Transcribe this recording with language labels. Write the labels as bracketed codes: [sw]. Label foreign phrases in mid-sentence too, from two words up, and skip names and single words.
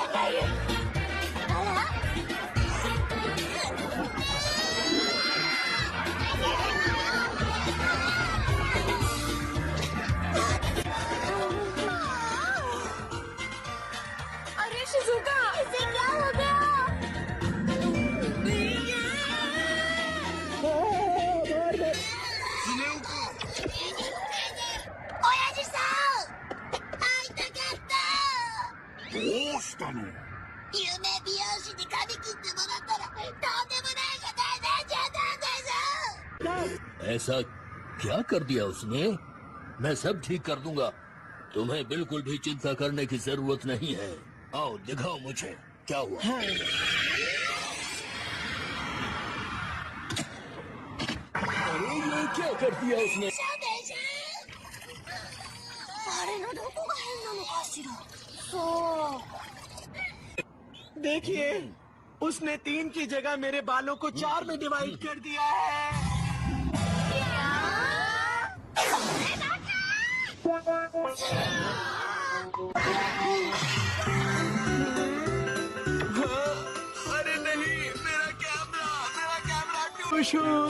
[hi] अरे शिजुका, इसे क्या हो गया? Ostano. [ja] 夢美容師に髪切ってもらったらとんでもないことになっちゃったんです。 [hi] ऐसा क्या कर दिया उसने? मैं सब ठीक कर दूंगा। तुम्हें बिल्कुल भी चिंता करने की जरूरत नहीं है। आओ दिखाओ मुझे क्या हुआ। अरे ये क्या कर दिया उसने? [ja] あれのどこが変なのかしら。そう。 [hi] देखिए, उसने 3 की जगह मेरे बालों को 4 में डिवाइड कर दिया है। अरे नहीं, मेरा कैमरा क्यों?